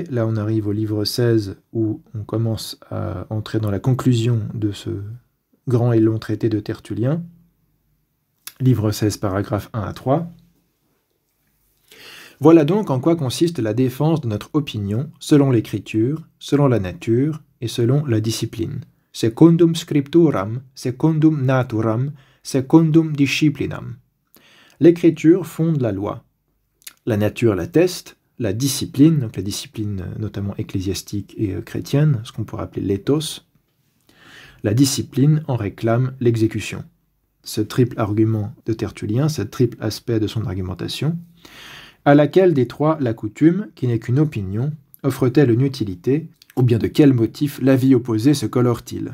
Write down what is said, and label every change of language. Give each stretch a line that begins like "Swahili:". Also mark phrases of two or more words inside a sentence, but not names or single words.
French: Là, on arrive au livre 16 où on commence à entrer dans la conclusion de ce grand et long traité de Tertullien. Livre 16, paragraphes 1 à 3. Voilà donc en quoi consiste la défense de notre opinion selon l'Écriture, selon la nature et selon la discipline.
Latin: Secundum scripturam, secundum naturam, secundum disciplinam.
French: L'Écriture fonde la loi. La nature l'atteste, la discipline, donc la discipline notamment ecclésiastique et chrétienne, ce qu'on pourrait appeler l'éthos, la discipline en réclame l'exécution. Ce triple argument de Tertullien, ce triple aspect de son argumentation, à laquelle des trois la coutume, qui n'est qu'une opinion, offre-t-elle une utilité, ou bien de quel motif l'avis opposé se colore-t-il?